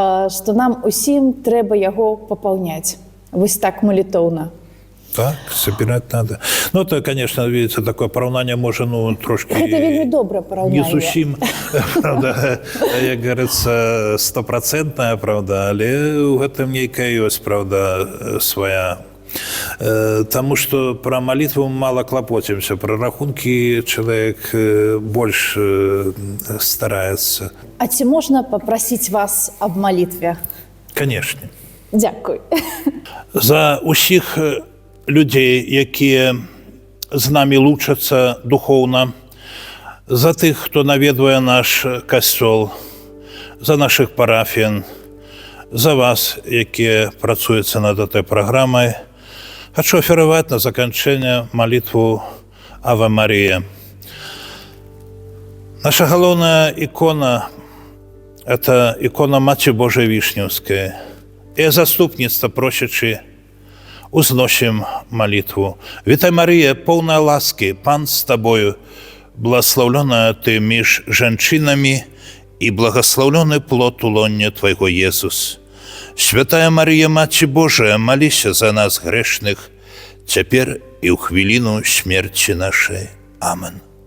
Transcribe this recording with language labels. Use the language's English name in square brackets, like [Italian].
[Belarusian] што нам усім трэба яго папаўняць. Вось так молитовно. [Russian] Так, собирать надо. Ну, это, конечно, видите, такое поравнание может, ну, трошки... Это вельмі доброе поравнение. [Belarusian] Не зусім, правда, як говорится, 100%, правда, але у гэтым нейкая ёсць, правда, своя. [Russian] Тому что про молитву мало клопотимся, про рахунки человек больше старается. А ці можна попросить вас об молитве? Конечно. [Ukrainian] Дякую. За усіх людей, які з нами лучаться духовно, за тих, хто навідує наш костьол, за наших парафіян, за вас, які працюєте над цією програмою, хочу оферувати на закінчення молитву Аве Марія. [Russian] Наша головна икона – это икона Матери Божией Вишневской. И заступництво просячи узносим молитву. Витай, Мария, полная ласки, Пан с тобою, благословленная ты меж женщинами, и благословленный плод улонья твоего, Иисус. Святая Мария, Мать Божия, молись за нас грешных, теперь и у хвилину смерти нашей. Аминь.